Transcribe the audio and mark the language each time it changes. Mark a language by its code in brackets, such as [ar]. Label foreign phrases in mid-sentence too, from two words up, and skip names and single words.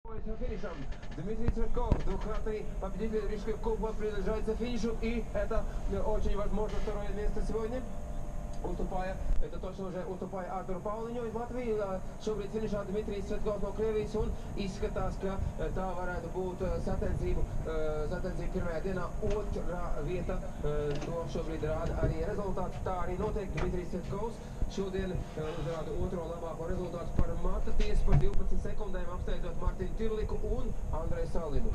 [ru] Готовится к финишам. Дмитрий Цветков, двукратный победитель Рижского кубка, приближается к финишу. И это очень возможно второе место сегодня. Это точно уже уступая Артуру Pauliņu из Латвии. [lv] Šobrīd finišā Dmitrijs Cvetkovs no Krievijas un izskatās, ka tā varētu būt sacensību pirmajā dienā otrā vieta. To šobrīd rāda arī rezultāts. Tā arī notiek. Dmitrijs Cvetkovs šodien uzrāda otro labāko rezultātu par mata tiesu par 12 sekundēm, apsteidzot Martinu Tirliku un Andreju Salimu.